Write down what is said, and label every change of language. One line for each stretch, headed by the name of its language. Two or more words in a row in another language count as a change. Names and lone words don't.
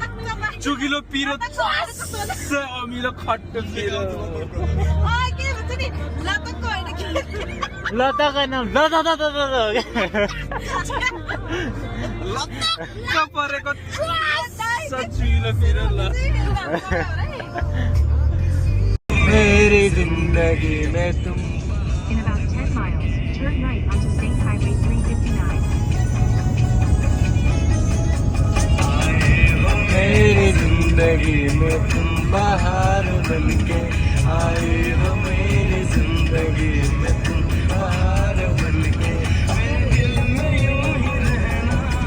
Nepali: चुकिलो पिरो, अमिलो खट्टो पिरो। ल त कैन ल परेको चुकिलो पिरो। ल
Hindi: मेरी जिंदगी में तुम।
English: In about 10 miles, turn right onto State Highway 359.
Hindi: मेरी जिंदगी में तुम बाहर बनके आए हो। मेरी जिंदगी में तुम बाहर बनके मेरे दिल में यूं ही रहना।